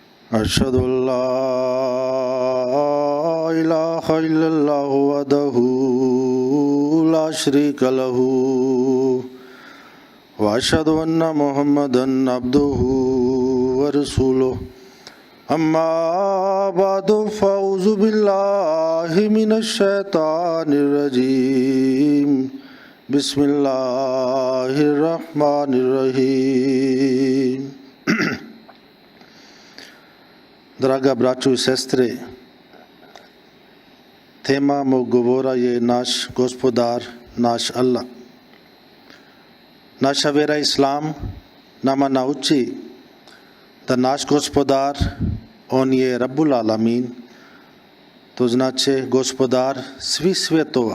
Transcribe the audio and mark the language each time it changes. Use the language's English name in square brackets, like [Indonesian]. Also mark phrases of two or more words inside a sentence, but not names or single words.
[Arabic] أشهد أن لا إله إلا الله وحده لا شريك له وأشهد أن محمدا عبده ورسوله أما بعد فأعوذ بالله من الشيطان الرجيم بسم الله الرحمن الرحيم. [Bosnian] Draga braćo i sestre, tema mog govora je naš gospodar, naš Allah. Naša vjera Islam nama nauči da naš gospodar, on je [Arabic] رب العالمين, [Bosnian] to znači gospodar svih svjetova.